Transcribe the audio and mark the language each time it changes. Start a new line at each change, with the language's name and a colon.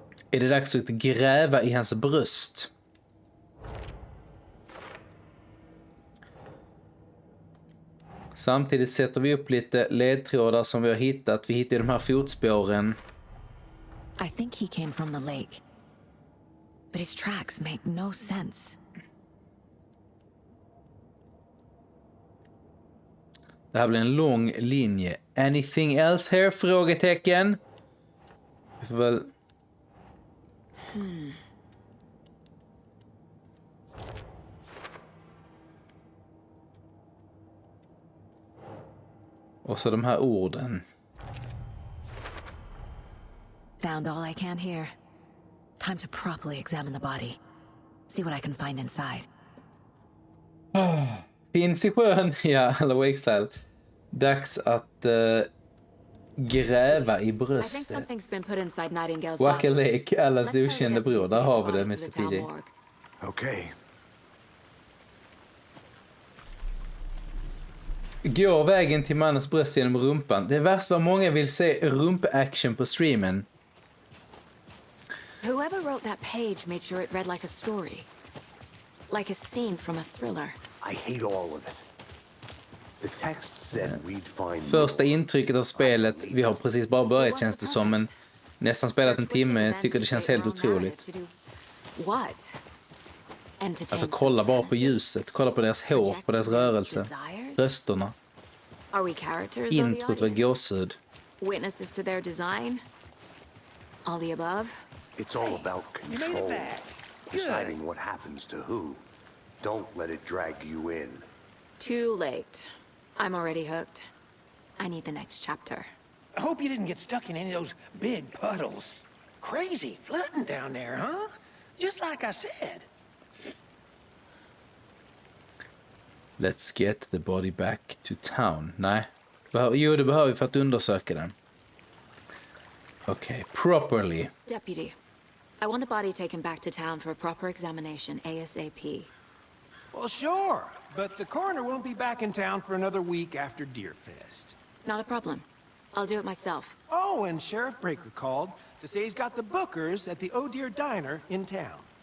Swedish: Är det dags att gräva i hans bröst? Samtidigt sätter vi upp lite ledtrådar som vi har hittat. Vi hittar de här fotspåren.
English: I think he came from the lake. But his tracks make no sense.
Swedish: Det här blir en lång linje.
English: Anything else here?
Swedish: Frågetecken. Vi får väl... Och så de här orden.
English: Found all I can here. Time to properly examine the body. See what I can find inside.
Swedish: Finns i sjön, ja, eller Wake-style. Dags att gräva i bröstet. Waka Lake, Allans okända bror. Där har vi det, Mr. TJ.
English: Okay.
Swedish: Går vägen till mannens bröst genom rumpan. Det är värst vad många vill se rump-action på streamen.
English: Whoever wrote that page made sure it read like a story. Like a scene from a thriller. I hate all of it. The text said we'd find
Swedish: Första intrycket av spelet, vi har precis bara börjat känns det som, men nästan spelat en timme, tycker det känns helt otroligt. Alltså kolla bara på ljuset, kolla på deras hår, på deras rörelse, rösterna. Introt var gåshud.
English: Witnesses to their design? All the above? It's all about control. Deciding what happens to who. Don't let it drag you in. Too late. I'm already hooked. I need the next chapter. I hope you didn't get stuck in any of those big puddles. Crazy flooding down there, huh? Just like I said. Let's get the body back to town.
Swedish: Nej. Jo, det behöver vi för att undersöka den.
English: Okay, properly. Deputy, I want the body taken back to town for a proper examination ASAP. Well, sure, but the coroner won't be back in town for another week after Deerfest. Not a problem. I'll do it myself. Oh, and Sheriff Breaker called to say he's got the bookers at the Oh Dear Diner in town.